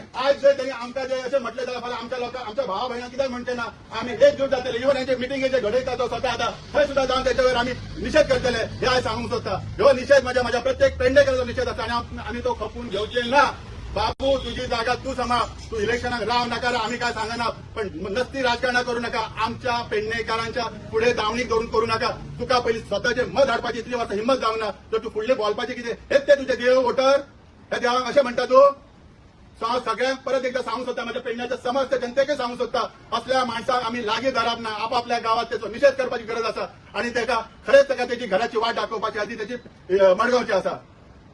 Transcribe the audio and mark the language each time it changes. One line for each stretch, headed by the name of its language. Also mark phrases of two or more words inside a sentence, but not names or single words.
Konkani: आज जर त्यांनी आमकां जे अशें म्हटलें जाल्यार फाल्यां आमच्या लोकांक आमच्या भावा भयणांक कित्याक म्हणचे ना. आमी एकजूट जातले. इवन हेंचे मिटिंगेचे घडयता तो स्वता आतां थंय सुद्दां जावन त्याच्यावर आमी निषेध करतले हे हांव सांगूंक सोदता. ह्यो निषेध म्हज्या प्रत्येक पेडणेकाराचो निषेध आसा आणि आमी तो खपून घेवचे ना. बाबू तुझी जागा तू सांभाळ. तू इलेक्शनाक राव नाका, आमी काय सांगना, पण नसती राजकारणां करू नका. आमच्या पेडणेकारांच्या पुढे दावणीक धरून करू नका. तुका पयलीं स्वताचे मत हाडपाची इतली वर्सां हिंमत जावंक ना तर तू फुडले बोलपाचें कितें हेच ते तुझे देव वोटर. ह्या देवाक अशें म्हणटा तूं. सगळ्यांक परत एकदा सांगू सोदता, माझ्या पेडण्याच्या समस्त जनतेक सांगू सोदता, असल्या माणसाक आम्ही लागी धरप ना. आपापल्या गावात त्याचो निषेध करपाची गरज असा आणि ताका खरेंच ताका त्याची घराची वाट दाखोवपाची आधी त्याची मडगावची असा.